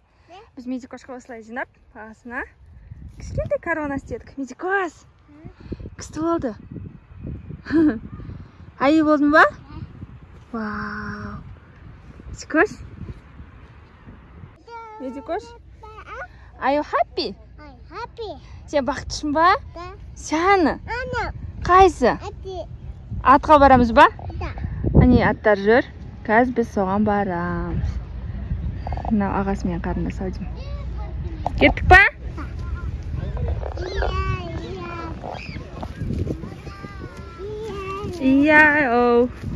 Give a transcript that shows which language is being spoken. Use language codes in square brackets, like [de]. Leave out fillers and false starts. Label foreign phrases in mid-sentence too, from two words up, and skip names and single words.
[kk] Біз Медикошқа осылай жинап, басына кішкентай корона істедік. Медикош, кісі болды. Айы болдың ба? Вау. Медикош? Медикош? [en] Are you happy? [kk] Сен бақыттысың ба? Сяны? Қайсы? Атқа барамыз ба? Әне аттар жүр. Қазір біз соған барамыз. Мынау ағасымен қарындас ау деймін. Кеттік па? Ия-оу.